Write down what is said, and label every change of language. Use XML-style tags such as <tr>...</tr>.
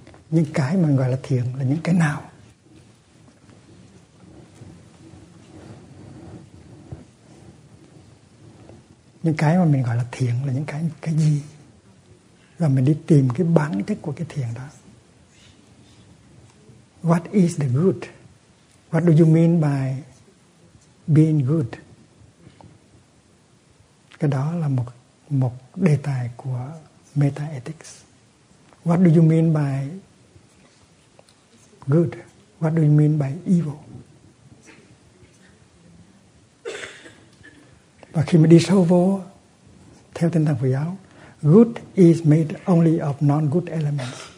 <vi>Những cái mình gọi là thiện là những cái nào? Những cái mà mình gọi là thiện là những cái gì? Và mình đi tìm cái bản chất của cái thiện đó.</vi> <en>What is the good? What do you mean by being good?</en> <vi>Cái đó là một đề tài của meta ethics.</vi> <en>What do you mean by good? What do you mean by evil?</en> <vi>Và khi mà đi sâu vô, theo tinh thần Phật giáo,</vi> <en>good is made only of non-good elements.</en>